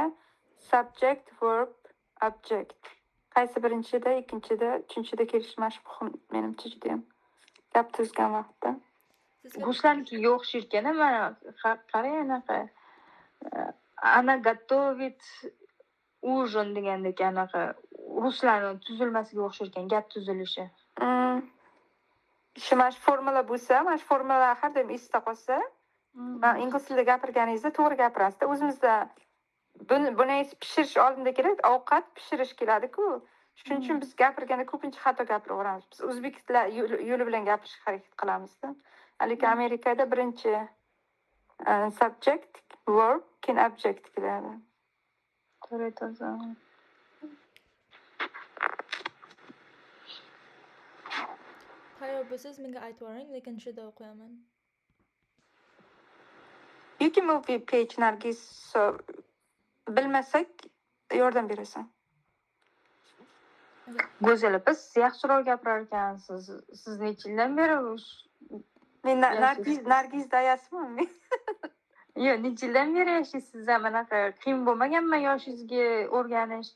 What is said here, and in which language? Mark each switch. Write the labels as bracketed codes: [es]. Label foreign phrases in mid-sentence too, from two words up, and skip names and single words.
[en] Subject, verb, object. [uz] Qaysi birinchida, ikkinchida, uchinchida kelishi mana shu muhim menimcha juda ham. Gap tuzgan vaqtda. Ruslarnikiga o'xshaydi ekan, mana qarang anaqa. Ana [ru] готовить ужин [uz] degandek anaqa ruslarning tuzilmasiga o'xshaydi ekan, gap tuzilishi. Shu mana shu formula bo'lsa, mana shu formulalar har doim esda qolsa, ingliz tilida gapirganingizda to'g'ri gapirasiz-da. O'zimizda buni pishirish oldinda kerak, ovqat pishirish keladi-ku. Shuning uchun biz gapirganda ko'pincha xato gapiraveramiz. Biz o'zbek tili yo'li bilan gapirishga harakat qilamizda. Lekin Amerikada birinchi [en] subject, verb, [uz] keyin object keladi. To'g'ri. Tayyor bo'lsangiz menga aytib yuboring, lekin shunda o'qiyaman. [en] You can move your page, Nargis. So, [uz] bilmasak yordam berasan. Go'zal opa, siz yaxshiroq gapirar ekansiz. Siz necha yildan beri Men Nargis dayasman. Yo'q, necha yildan beri yashaysiz? Anaqa qiyin bo'lmaganmi yoshingizga o'rganishni?